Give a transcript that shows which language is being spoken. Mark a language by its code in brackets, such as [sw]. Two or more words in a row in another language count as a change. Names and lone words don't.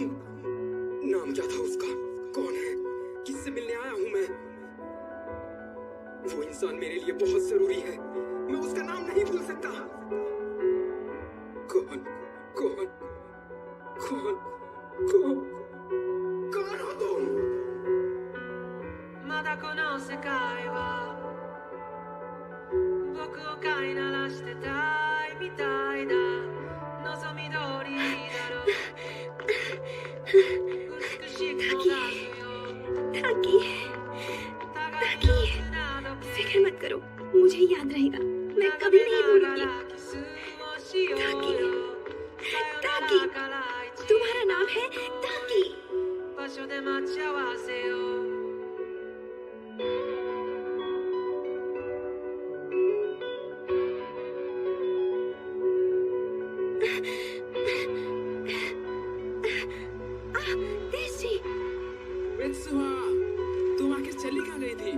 [hi] नाम क्या था उसका? कौन है? किससे मिलने आया हूँ मैं? वो इंसान मेरे लिए बहुत जरूरी है। मैं उसका नाम नहीं भूल सकता। कौन कौन कौन कौन कौन हो तुम? [ja] まだこの世界は僕を飼いならしてたいみたいだ。望み通りだろう。美しくもがるよ。 [hi] टाकी, टाकी, फिक्र मत करो, मुझे याद रहेगा। मैं कभी नहीं भूलूंगी। टाकी, टाकी, तुम्हारा नाम है टाकी। [ja] 場所で待ち合わせよう。 [hi] मित्सुहा, तुम आखिर चली कहाँ गई थी?